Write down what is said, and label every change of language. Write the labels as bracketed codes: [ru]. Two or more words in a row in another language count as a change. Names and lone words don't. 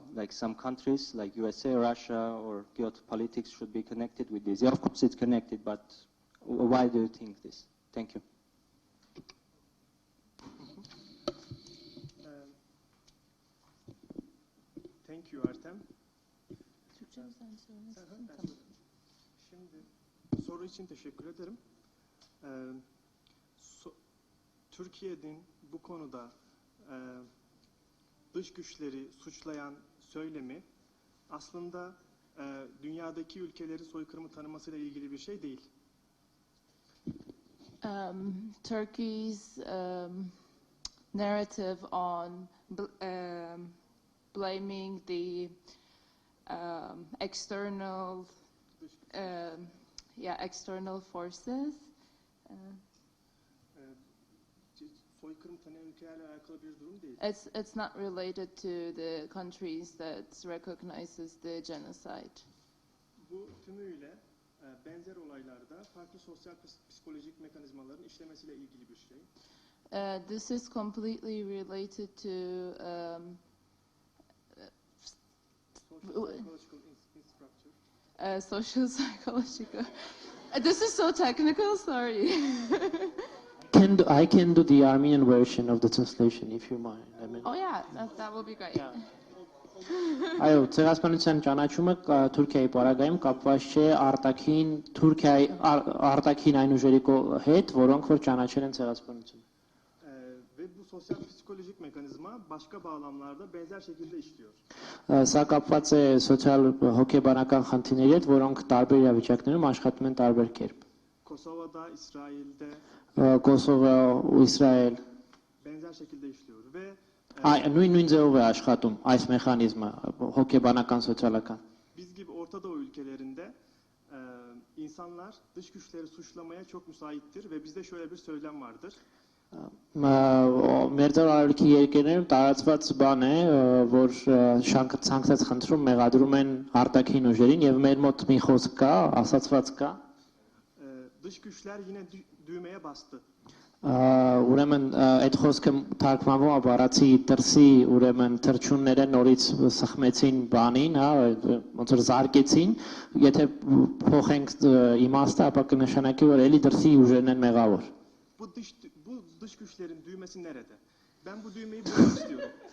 [en] Like some countries, like USA, Russia, or geopolitics should be connected with this? Yeah, of course it's connected, but why do you think this? Thank you. Thank you, Artem. [tr] Şimdi soru için teşekkür ederim. Türkiye'nin bu konuda dış güçleri suçlayan söylemi aslında dünyadaki ülkeleri soykırımı tanımasıyla ilgili bir şey değil. [en] Turkey's narrative on blaming the external forces. It's not related to the countries that recognizes the genocide. [tr] Bu tümüyle benzer olaylarda farklı sosyal psikolojik mekanizmaların işlemesiyle ilgili bir şey. [en] This is completely related to social psychological. This is so technical, sorry. I can do the Armenian version of the translation, if you mind. I mean, oh yeah, that will be great. Yeah. [hy] Այո, ցեղասպանության ճանաչումը Թուրքիայի պարագայում կապված չէ արտաքին այն ուժերի հետ, որոնք որ ճանաչել են ցեղասպանությունը։ [tr] Ve bu sosyal psikolojik mekanizma başka bağlamlarda benzer şekilde işliyor. [hy] Սա կապված է սոցիալ հոգեբանական խնդիրների հետ, որոնք տարբեր իրավիճակներում աշխատում են տարբեր կերպ։ [tr] Kosova'da, İsrail'de [hy] Կոսովո, İsrail [tr] benzer şekilde işliyor ve [hy] նույն ձևով է աշխատում այս մեխանիզմը հոգեբանական սոցիալական։ [tr] Biz gibi Orta Doğu ülkelerinde insanlar dış güçleri suçlamaya çok müsaittir ve bizde şöyle bir söylem vardır. [hy] Մերձարարքի երկրներում տարածված բան է, որ ցանկացած խնդրում մեղադրում են արտաքին ուժերին եւ մեր մոտ մի խոսք կա, ասացված կա։ [tr] Dış güçler yine düğmeye bastı. [hy] Ուրեմն այդ խոսքը թարգմանվում է բառացի դրսի, ուրեմն թրջունները նորից սխմեցին բանին, հա, ոնց որ զարկեցին, եթե փոխենք իմաստը, ապա կնշանակի որ էլի դրսի ուժերն են մեղավոր։ [tr] Bu dış güçlerin düğmesi nerede? Ben bu düğmeyi bulmak istiyorum.